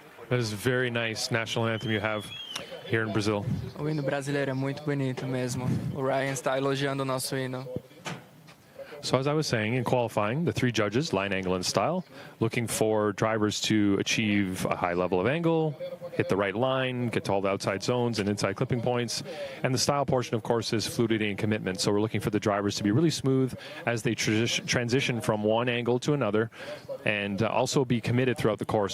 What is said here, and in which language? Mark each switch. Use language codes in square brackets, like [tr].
[en] That is a very nice national anthem you have here in Brazil. [pt] O hino brasileiro é muito bonito mesmo. O Ryan está elogiando o nosso hino. [en] So as I was saying, in qualifying, the three judges, line, angle, and style, looking for drivers to achieve a high level of angle, hit the right line, get to all the outside zones and inside clipping points. And the style portion, of course, is fluidity and commitment. So we're looking for the drivers to be really smooth as they transition from one angle to another, and also be committed throughout the course.